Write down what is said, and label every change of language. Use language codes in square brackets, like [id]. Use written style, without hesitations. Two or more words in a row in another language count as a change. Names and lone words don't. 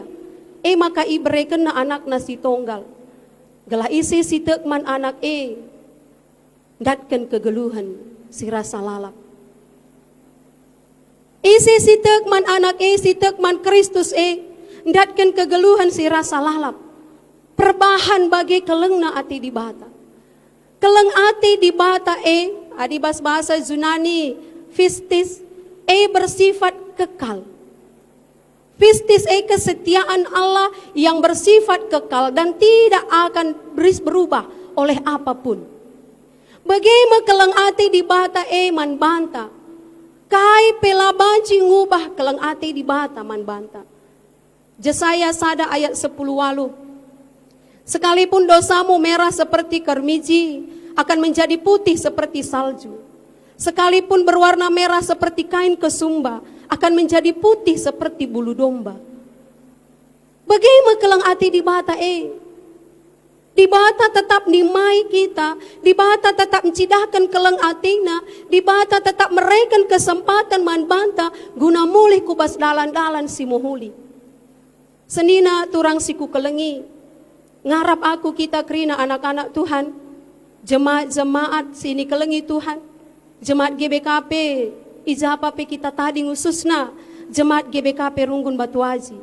[btx] Maka ibreken na anak na si tonggal. Gala isi si tekman anak datken kegeluhan si rasa lalap. Isi si tekman anak si tekman Kristus datken kegeluhan si rasa lalap. Perbahan bagi kelengna ati dibata. Keleng ati dibata adibas bahasa Yunani pistis [id] bersifat kekal. Pistis kesetiaan Allah yang bersifat kekal dan tidak akan berubah oleh apapun. [btx] Bagaimana keleng ati dibata man banta. Kai pela banci ngubah keleng ati dibata man banta. Jesaya sada ayat 10 walu. [id] Sekalipun dosamu merah seperti kermiji, akan menjadi putih seperti salju. Sekalipun berwarna merah seperti kain kesumba, akan menjadi putih seperti bulu domba. [btx] Bagaimana keleng ati dibata Dibata tetap nimai kita, dibata tetap mencidahkan keleng atina, dibata tetap mereken kesempatan man banta guna mulih kubas dalan-dalan si muhuli. Senina turang siku kelengi, ngarap aku kita kerina anak-anak Tuhan, jemaat-jemaat sini kelengi Tuhan, jemaat GBKP, ijapa pe kita tadi ngususna, jemaat GBKP Runggun Batu Aji.